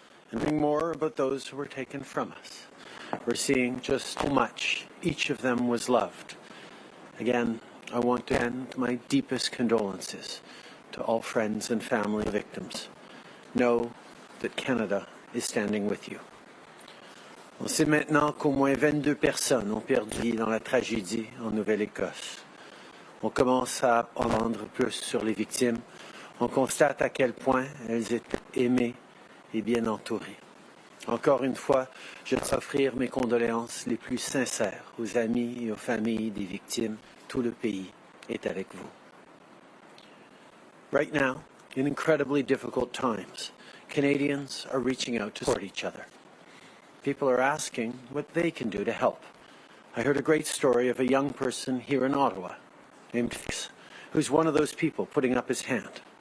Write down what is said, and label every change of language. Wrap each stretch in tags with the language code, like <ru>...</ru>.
<en>And knowing more about those who were taken from us, we're seeing just how much each of them was loved. Again, I want to send my deepest condolences to all friends and family victims. Know that Canada is standing with you.</en> <fr>On sait maintenant qu'au moins 22 personnes ont perdu vie dans la tragédie en Nouvelle-Écosse. On commence à entendre plus sur les victimes. On constate à quel point elles étaient aimées et bien entourées. Encore une fois, je veux offrir mes condoléances les plus sincères aux amis et aux familles des victimes. Tout le pays est avec vous.</fr> <en>Right now, in incredibly difficult times, Canadians are reaching out to support each other. People are asking what they can do to help. I heard a great story of a young person here in Ottawa named Fix, who's one of those people putting up his hand.</en>